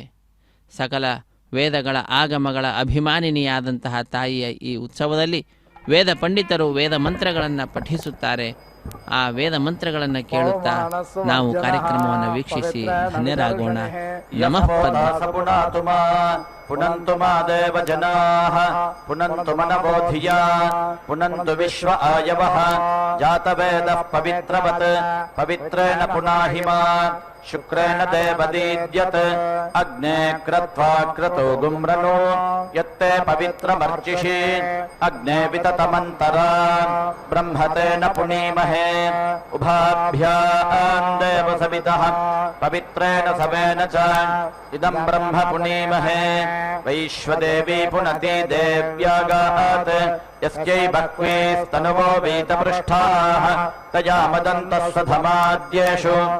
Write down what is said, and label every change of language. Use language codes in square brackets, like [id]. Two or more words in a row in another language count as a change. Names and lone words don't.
[kn] ಸಕಲ ವೇದಗಳ ಆಗಮಗಳ ಅಭಿಮಾನಿನಿಯಾದಂತಹ ತಾಯಿಯ ಈ ಉತ್ಸವದಲ್ಲಿ ವೇದ ಪಂಡಿತರು ವೇದ ಮಂತ್ರಗಳನ್ನು ಪಠಿಸುತ್ತಾರೆ. ಆ ವೇದ ಮಂತ್ರಗಳನ್ನು ಕೇಳುತ್ತಾ ನಾವು ಕಾರ್ಯಕ್ರಮವನ್ನು ವೀಕ್ಷಿಸಿ ಧನ್ಯರಾಗೋಣ. [sa] ನಮಃ ಪುನಂತು ಮಾದೇವ ಜನಾಃ ಪುನಂತು ಮನಬೋಧಿಯ ಪುನಂತು ವಿಶ್ವ ಆಯವಃ ಜಾತವೇದಃ ಪವಿತ್ರವತ್ ಪವಿತ್ರೇಣ ಪುನಾಹಿಮಾ ಶುಕ್ರೇಣ ದೇವದೀದ್ಯತ್ ಅಗ್ನೇ ಕ್ರತ್ವಾ ಕ್ರತೋ ಗುಮ್ರನೋ ಯತ್ತೆ ಪವಿತ್ರಮರ್ಚಿಷಿ ಅಗ್ನೇ ವಿತತಮಂತರ ಬ್ರಹ್ಮತೇನ ಪುನೀಮಹೇ ಉಭಾಭ್ಯಾಂ ದೇವ ಸವಿತಃ ಪವಿತ್ರೇಣ ಸವೇನ ಚ ಇದಂ ಬ್ರಹ್ಮ ಪುನೀಮಹೇ ವೈಶ್ವದೇವಿ ಪುನತಿ ದೇವ್ಯಾಗಾತ್ ಯಸ್ಯೈ ಭಕ್ವೇಸ್ತನುವೋ ವೀತಪೃಷ್ಠಾಃ ತಯಾ ಮದಂತಃ ಸಧಮಾದ್ಯೇಷು